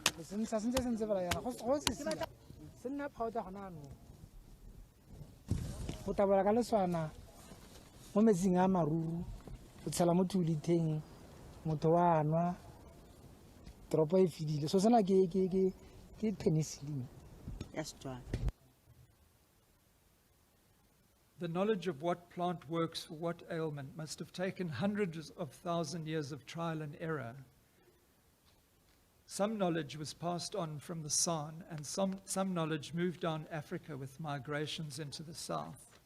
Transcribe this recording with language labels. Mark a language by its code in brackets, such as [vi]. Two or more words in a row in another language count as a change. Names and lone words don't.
[tn] go tabola ka leswana mo metsing a maruru go tshela mo thulitheng motho wa nwa toropo e fedile so sena ke penicillin. [en] Yes, John. The knowledge of what plant works for what ailment must have taken hundreds of thousand years of trial and error. Some knowledge was passed on from the San, and some knowledge moved down Africa with migrations into the south.